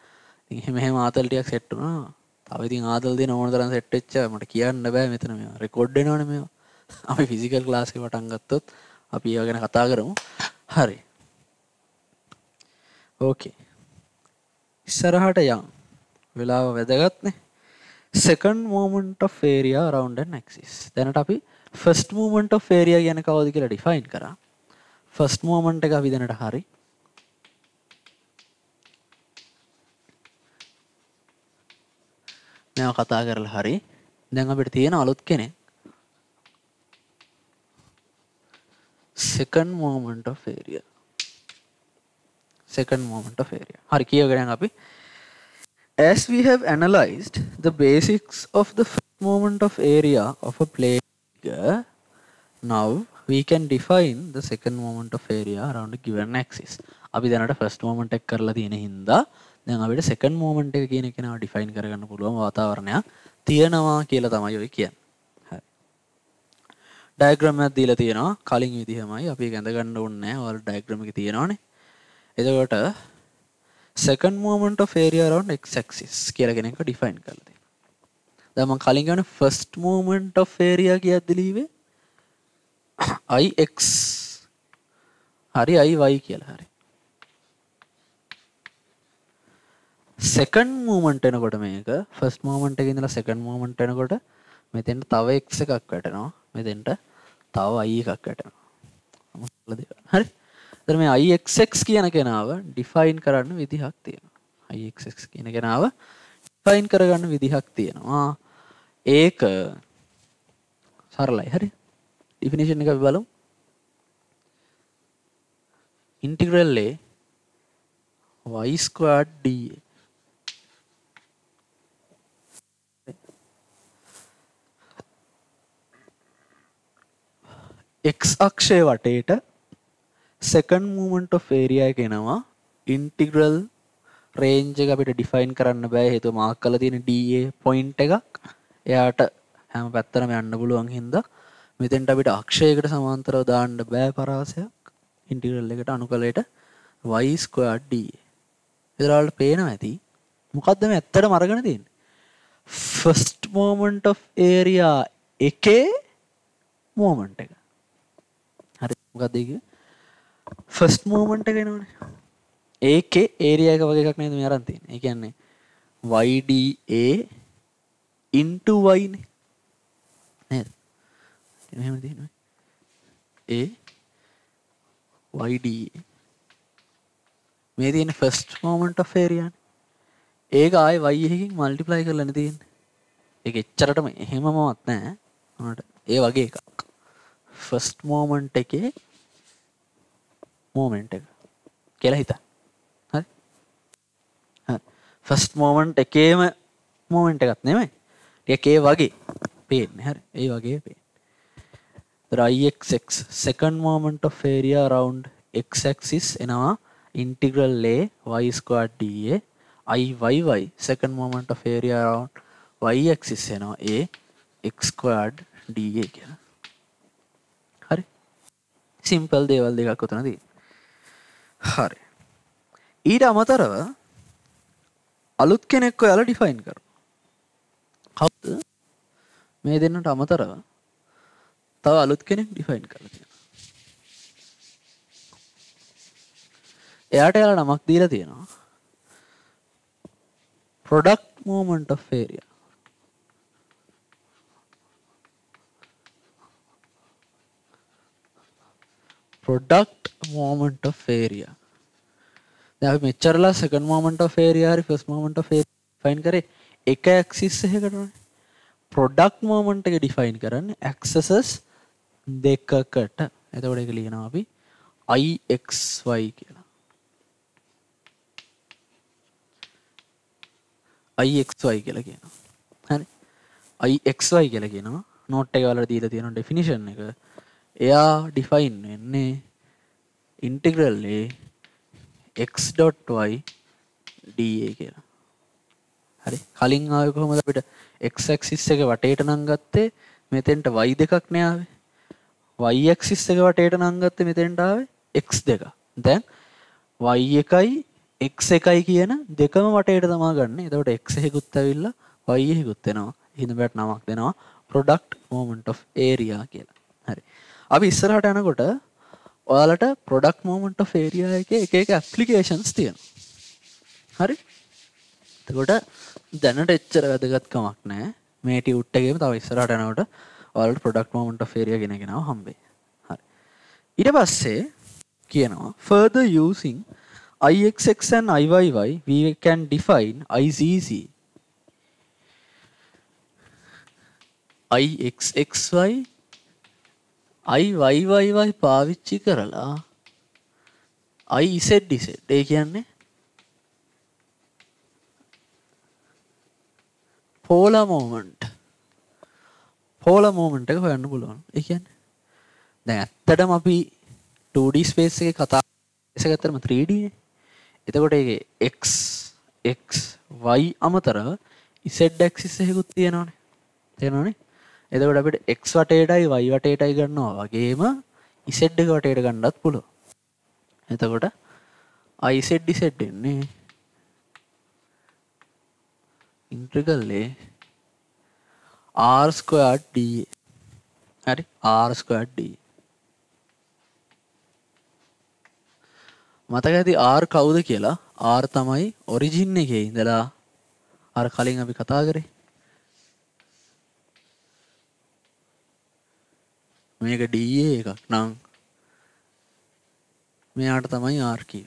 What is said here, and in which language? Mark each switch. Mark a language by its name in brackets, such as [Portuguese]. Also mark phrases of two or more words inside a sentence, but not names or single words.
[Sinhala] ඉතින් එහෙම ආතල් ටිකක් සෙට් වුණා. තව ඉතින් ආදල් දෙන ඕන තරම් සෙට් වෙච්ච මට කියන්න බෑ මෙතන මේවා රෙකෝඩ් වෙනවනේ මේවා. අපි ෆිසිකල් ක්ලාස් එක පටන් ගත්තොත් අපි ඒවා ගැන කතා කරමු. හරි. ඕකේ. ඉස්සරහට යන්. වෙලාව වැදගත්නේ. [English] second moment of area around an axis. [Sinhala] දැනට අපි [English] first moment of area [Sinhala] ගැන කවුද කියලා define කරා. first moment එක අපි දැනට හරි. මේවා කතා කරලා හරි. දැන් අපිට තියෙන අලුත් කෙනෙක්. [English] second moment of area. second moment of area. [Sinhala] හරි කියවගෙන අපි [English] as we have analyzed the basics of the first moment of area of a plane figure, now we can define the second moment of area around a given axis. [Sinhala] අපි දැනට [English] first moment [Sinhala] එක කරලා තියෙන හින්දා දැන් අපිට [English] second moment [Sinhala] එක කියන එක නාව define කරගන්න පුළුවන් වාතාවරණයක් තියෙනවා කියලා තමයි ඔය කියන්නේ. හරි. diagram එකක් දීලා තියෙනවා කලින් විදිහමයි අපි ඒක ඇඳ ගන්න ඕනේ නැහැ. ඔයාලා diagram එකේ තියෙනවානේ. එතකොට [English] second moment of area around x axis [Sinhala] කියලා කෙනෙක් define කරලා තියෙනවා. දැන් මම කලින් ගන්න [English] first moment of area [Sinhala] කියද්දි ලිව්වේ ix හරි iy කියලා හරි. [English] second moment [Sinhala] එනකොට මේක [English] first moment [Sinhala] එකේ ඉඳලා [English] second moment [Sinhala] එනකොට මෙතෙන්ට තව x එකක් වැටෙනවා. මෙතෙන්ට තව y එකක් වැටෙනවා. හරි. එතන මේ ixx කියන කෙනාව define කරන්න විදිහක් තියෙනවා. ixx කියන කෙනාව define කරගන්න විදිහක් තියෙනවා. ඒක සරලයි. හරි. definition එක අපි බලමු. [English] integral a y squared dA [Sinhala] x අක්ෂය වටේට [English] second moment of area [Sinhala] එක එනවා. [English] integral range [Sinhala] එක අපිට define කරන්න බෑ හේතුව මාක් කරලා තියෙන [English] dA point [Sinhala] එකක්. එයාට හැම පැත්තටම යන්න පුළුවන් හින්දා මෙතෙන්ට අපිට අක්ෂයකට සමාන්තරව දාන්න බෑ පරාසයක්. integral එකට අනුකලයට [English] y squared dA. [Sinhala] ඒතර වලට පේනවා ඇති මොකද්ද මේ ඇත්තටම අරගෙන තියෙන්නේ? [English] first moment of area [Sinhala] එකේ moment එක. හරි මොකද්ද ඒක? [English] first moment [Sinhala] එක එනවනේ. ඒකේ area එක වගේ එකක් නේද මේ අරන් තියෙන්නේ. ඒ කියන්නේ [English] YDA into y [Sinhala] නේ. නේද? එහෙම තියෙනවා. YDA මේ තියෙන [English] first moment of area [Sinhala] නේ. ඒක ආයේ y එකකින් multiply කරලානේ තියෙන්නේ. ඒක එච්චරටම එහෙමමවත් නැහැ. උනට ඒ වගේ එකක්. [English] first moment [Sinhala] එකේ moment එක කියලා හිතන්න. හරි. හරි. [English] first moment [Sinhala] එකේම moment එකක් නෙමෙයි. ටිකක් ඒ වගේ පේන්නේ. හරි. ඒ වගේ පේන්නේ. [English] the ixx second moment of area around x axis [Sinhala] එනවා [English] integral a y squared dA. Iyy second moment of area around y axis [Sinhala] එනවා [English] a x squared dA [Sinhala] කියලා. හරි. simple දේවල් දෙකක් උතන තියෙනවා. හරි. ඊට අමතරව අලුත් කෙනෙක් ඔයාලා ඩිෆයින් කරනවා. කවුද? මේ දෙන්නට අමතරව තව අලුත් කෙනෙක් ඩිෆයින් කරලා තියෙනවා. එයාට යාලා නමක් දීලා තියෙනවා. [English] product moment of area. product moment of area. [Sinhala] දැන් අපි මෙච්චරලා [English] second moment of area [Sinhala] හරි [English] first moment of area [Sinhala] define කරේ එක axis එකකටනේ. [English] product moment [Sinhala] එක define කරන්නේ axes දෙකකට. එතකොට ඒක ලියනවා අපි ixy කියලා. ixy කියලා කියනවා. හරි. ixy කියලා කියනවා. note එක වල දීලා තියෙන definition එක. එයා define වෙන්නේ [English] integral a x.y dA [Sinhala] කියලා. හරි. කලින් ආවේ කොහොමද අපිට [English] x axis [Sinhala] එක වටේට නම් ගත්තේ මෙතෙන්ට y දෙකක් නේ ආවේ. [English] y axis [Sinhala] එක වටේට නම් ගත්තේ මෙතෙන්ට ආවේ x දෙක. දැන් y එකයි x එකයි කියන දෙකම වටේට තමා ගන්න. එතකොට x එකකුත් ඇවිල්ලා y එකකුත් එනවා. හිඳ බැට නමක් දෙනවා [English] product moment of area [Sinhala] කියලා. හරි. අපි ඉස්සරහට යනකොට ඔයාලට [English] product moment of area [Sinhala] එකේ එක එක applications තියෙනවා. හරි. එතකොට දැනට එච්චර වැදගත්කමක් නැහැ. මේ ටියුට් එකේම තව ඉස්සරහට යනකොට ඔයාලට [English] product moment of area [Sinhala] ගෙන ගෙනාව හම්බෙයි. හරි. ඊට පස්සේ කියනවා [English] further using ixx and iyy we can define izz ixxy iyyyy [Sinhala] පාවිච්චි කරලා izz ඒ කියන්නේ [English] polar moment [Sinhala] එක හොයන්න පුළුවන්. ඒ කියන්නේ දැන් ඇත්තටම අපි [English] 2D space [Sinhala] එකේ කතා කරගත්තම 3D නේ. එතකොට ඒකේ x y අමතරව [English] z axis [Sinhala] එකකුත් තියෙනවනේ. තේරෙනවනේ? එතකොට අපිට x වටේටයි y වටේටයි ගන්නවා වගේම z එක වටේට ගන්නත් පුළුවන්. එතකොට iz එන්නේ [English] integral r squared dA. [Sinhala] හරි [English] r squared dA. [Sinhala] මතක ඇති r කවුද කියලා? r තමයි origin එකේ ඉඳලා අර කලින් අපි කතා කරේ. මේක dA එකක් නම් මෙයාට තමයි r කිව්වේ.